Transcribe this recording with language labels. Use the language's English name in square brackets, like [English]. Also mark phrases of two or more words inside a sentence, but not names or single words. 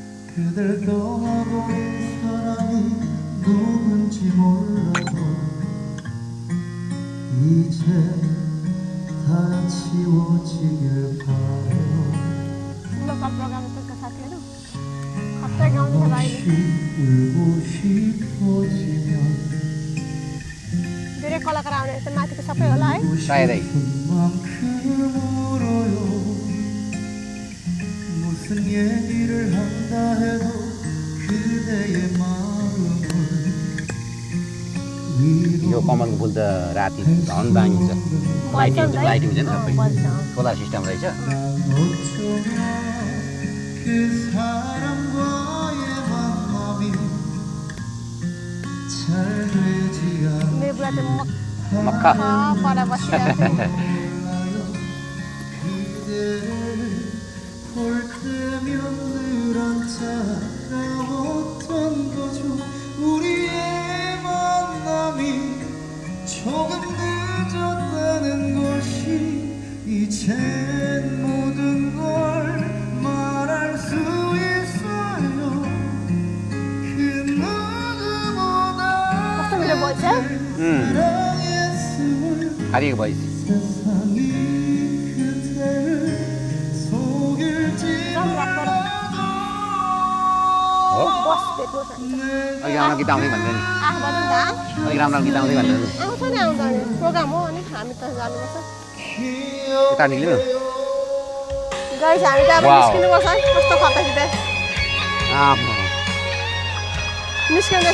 [Korean] 그댈 떠나본 사람이 누군지 몰라도 이제 다 지워지길 바래요. [English] local program [Nepali] त साथीहरू खट्टै गाउँछ भाइले [Korean] 울고 싶어지면 [Nepali] धेरै कलाकार आउने त माथिको सबै होला है सायदै [Korean] 만큼 울어요. 무슨 얘기를 한다 해도 그대의 마음을 [Nepali] यो कमलको फुल त राति झन् दामी हुन्छ लाइटिङ हुन्छ नि सबै [English] solar system [Nepali] रहेछ [Korean] 어쩌면 그 사람과의 만남이 잘 되지 [Nepali] मेरो बुढा चाहिँ मक्खा पर बसिरहेको [Korean] 그대를 볼 때면 늘 안타까웠던 거죠. 우리의 만남이 조금 늦었다는 것이 이젠 모든 걸 말할 수 있어요. 그 누구보다 [Nepali] कस्तो मिठो बोल्छ [Korean] 사랑했음을 [Nepali] हारिएको भइस [Korean] 세상이 그대를 속일지 [Nepali] हो बस भेट्नु छ अलिक राम्रो गीत आउँदै भन्छ नि भनौँ त अलिक राम्रो गीत आउँदै भन्छ नि आउँछ नि आउँछ नि प्रोग्राम हो अनि हामी त जानुपर्छ यता निक्ल्यो गाइस हामी त अब वाउ। निस्किनुपर्छ है कस्तो खतरा कि त निस्किँदैछ